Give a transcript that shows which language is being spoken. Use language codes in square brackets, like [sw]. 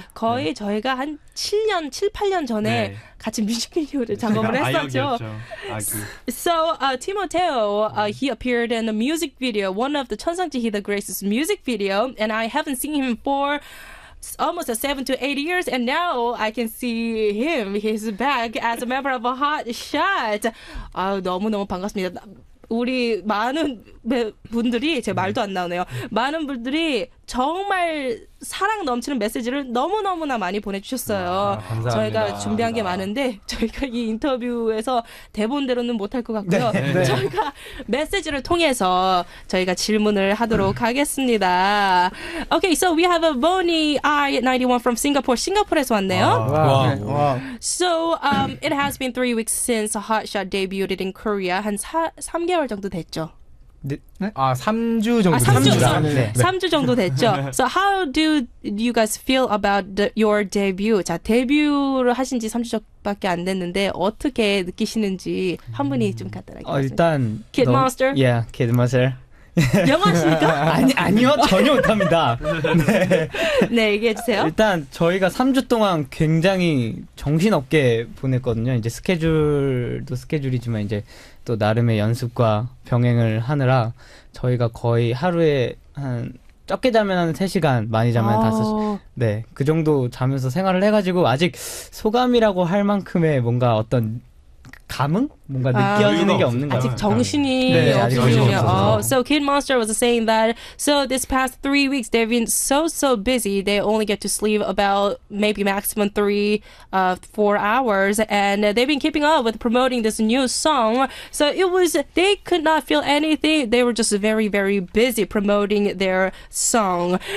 [ko] 거의 저희가 한 7, 8년 전에 같이 뮤직비디오를 작업을 했었죠. [en] So, Timoteo, he appeared in a music video, one of the 천상지희 the Grace's music video, and I haven't seen him for almost 7 to 8 years, and now I can see him. He's back as a member of a HOTSHOT. [ko] 너무너무 반갑습니다. 우리 많은 분들이, 제 말도 안 나오네요. 많은 분들이 정말 사랑 넘치는 메시지를 너무너무나 많이 보내주셨어요. 감사합니다. 저희가 준비한 게 많은데 저희가 이 인터뷰에서 대본대로는 못할 것 같고요. 저희가 메시지를 통해서 저희가 질문을 하도록 하겠습니다. [en] Okay, so we have a boonyi I-91 from Singapore. [ko] 싱가포르에서 왔네요. 와. [en] So, it has been 3 weeks since HOTSHOT debuted in Korea. [ko] 한 3개월 정도 됐죠. 3주 정도. 3주 정도 됐죠. [en] So how do you guys feel about your debut? [ko] 자, 데뷔를 하신 지 3주밖에 안 됐는데 어떻게 느끼시는지 한 분이 좀 간단하게 일단 [en] Kid Monster? Yeah, Kid Monster. [ko] 영어하십니까? 아니요, 전혀 못합니다. 네, 얘기해 주세요. 일단 저희가 3주 동안 굉장히 정신없게 보냈거든요. 이제 스케줄도 스케줄이지만 이제 또 나름의 연습과 병행을 하느라 저희가 거의 하루에 한 적게 자면 한 3시간, 많이 자면 5시간. 네, 그 정도 자면서 생활을 해가지고 아직 소감이라고 할 만큼의 뭔가 어떤 감흥? 뭔가 느껴지는 게 없는 거예요. 아직 정신이 아직 없으시군요. [en] So Kid Monster was saying that so this past 3 weeks they've been so busy. They only get to sleep about maybe maximum 3-4 hours, and they've been keeping up with promoting this new song. So they could not feel anything. They were just very busy promoting their song.